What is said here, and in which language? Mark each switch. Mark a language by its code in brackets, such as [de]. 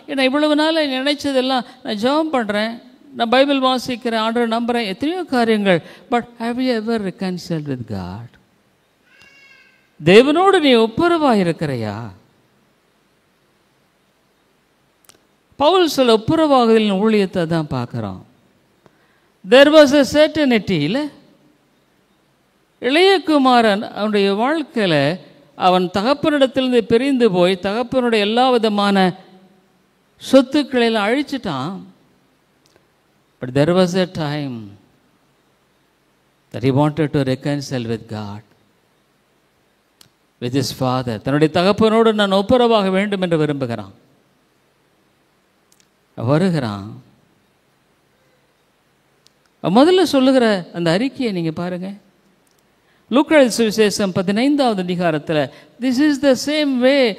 [ta] ஏன்னா இவ்வளவு நாள் நினைச்சதெல்லாம் நான் ஜெபம் பண்ணுறேன், நான் பைபிள் வாசிக்கிறேன், ஆண்டவரை நம்புகிறேன், எத்தனையோ காரியங்கள். [en] But have you ever reconciled with God? [ta] தேவனோடு நீ ஒப்புரவாக இருக்கிறையா? பவுல் சொல்ல ஒப்புரவாகுதலின் ஊழியத்தை தான் பார்க்குறோம். [en] There was a certainty, [ta] இல்லை? இளைய குமாரன் அவனுடைய வாழ்க்கையில் அவன் தகப்பனிடத்திலிருந்து பிரிந்து போய் தகப்பனுடைய எல்லா விதமான சொத்துக்களையெல்லாம் அழிச்சிட்டான். [en] But there was a time that he wanted to reconcile with God, with his father. [ta] தன்னுடைய தகப்பனோடு நான் ஒப்புரவாக வேண்டும் என்று விரும்புகிறான். வருகிறான். முதல்ல சொல்லுகிற அந்த அறிக்கையை நீங்கள் பாருங்கள். லூக்கா சுவிசேஷம் 15வது அதிகாரத்தில் [en] This is the same way.